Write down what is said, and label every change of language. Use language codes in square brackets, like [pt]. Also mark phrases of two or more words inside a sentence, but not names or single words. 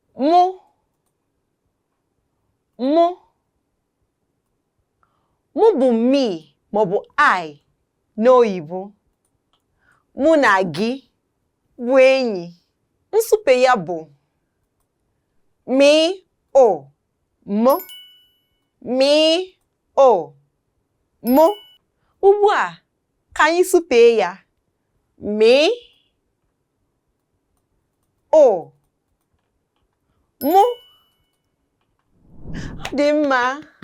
[ig] Mụ. Mụ. Mụ bụ me maọbụ I n'oyibo. Mụ na gị bụ enyi. Nsụpe ya bụ me, o, m, me, o, m. Ugbu a, ka anyị supee ya. Me, O. Mụ. Ọ dị mma.